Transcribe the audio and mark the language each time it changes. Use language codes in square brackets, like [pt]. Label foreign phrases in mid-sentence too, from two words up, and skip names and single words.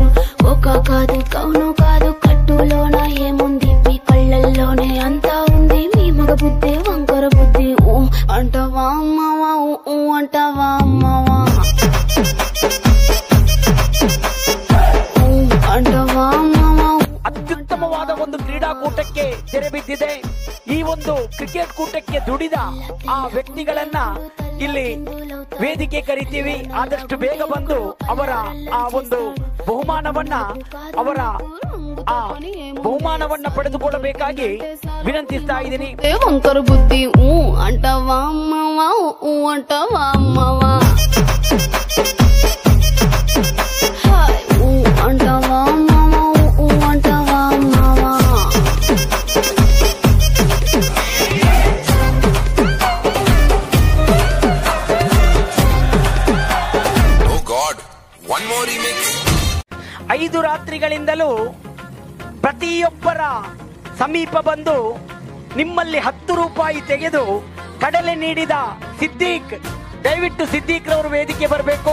[te] కోకా కాదు కౌను కాదు కట్టులోన ఏముంది, మీ కళ్ళల్లోనే అంతా ఉంది. మీ మగ బుద్ధి వంకర బుద్ధి. ఊ అంటావా అమ్మవా, ఊ అంటావా అమ్మవా, ఊ అంటావా అమ్మవా. [kn] ಅತ್ಯುತ್ತಮವಾದ ಒಂದು ಕ್ರೀಡಾಕೂಟಕ್ಕೆ ತೆರೆ ಬಿದ್ದಿದೆ. ಈ ಒಂದು ಕ್ರಿಕೆಟ್ ಕೂಟಕ್ಕೆ ದುಡಿದ ಆ ವ್ಯಕ್ತಿಗಳನ್ನ ಇಲ್ಲಿ ವೇದಿಕೆ ಕರಿತೀವಿ. ಆದಷ್ಟು ಬೇಗ ಬಂದು ಅವರ ಆ ಒಂದು ಬಹುಮಾನವನ್ನ ಪಡೆದುಕೊಳ್ಳಬೇಕಾಗಿ ವಿನಂತಿಸ್ತಾ ಇದ್ದೀನಿ. [te] వంకర బుద్ధి ఊ అంటావా అమ్మవా, ఊ అంటావా అమ్మవా, ఊ అంటావా అమ్మవా, ఊ అంటావా అమ్మవా. [kn] ಐದು ರಾತ್ರಿಗಳಿಂದಲೂ ಪ್ರತಿಯೊಬ್ಬರ ಸಮೀಪ ಬಂದು ನಿಮ್ಮಲ್ಲಿ 10 ರೂಪಾಯಿ ತೆಗೆದು ಕಡಲೆ ನೀಡಿದ ಸಿದ್ದೀಕ್, ದಯವಿಟ್ಟು ಸಿದ್ದೀಕ್ ರವರು ವೇದಿಕೆ ಬರಬೇಕು.